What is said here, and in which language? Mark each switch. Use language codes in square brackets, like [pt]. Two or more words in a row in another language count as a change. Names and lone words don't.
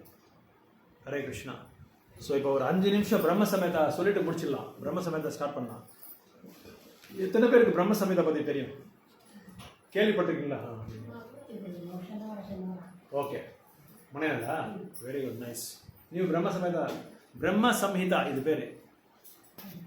[ta] ஹரே கிருஷ்ணா. ஸோ இப்போ ஒரு 5 நிமிஷம் பிரம்ம சமேதா சொல்லிட்டு முடிச்சிடலாம். பிரம்ம சமேதா ஸ்டார்ட் பண்ணலாம். எத்தனை பேருக்கு பிரம்ம சமேதா பற்றி தெரியும்? கேள்விப்பட்டிருக்கீங்களா? ஓகே, மனையாளா? [en] very good, nice. [kn] ನೀವು ಬ್ರಹ್ಮ ಸಂಹಿತಾ ಇದು ಬೇರೆ.